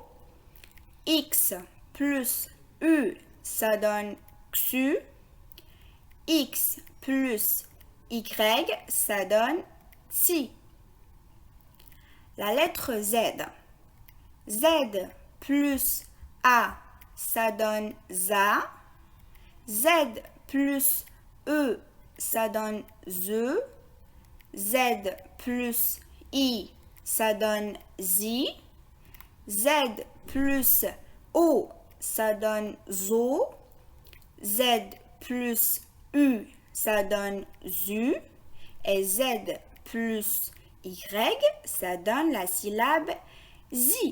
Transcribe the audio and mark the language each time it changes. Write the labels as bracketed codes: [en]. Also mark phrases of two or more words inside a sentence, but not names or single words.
[fr] X plus U, ça donne xu. X plus Y, ça donne xi. La lettre Z. Z plus A, ça donne za. Z plus E, ça donne ze. Z plus I, ça donne zi. Z plus O, ça donne zo. Z plus U, ça donne zu. Et Z plus Y, ça donne la syllabe zi.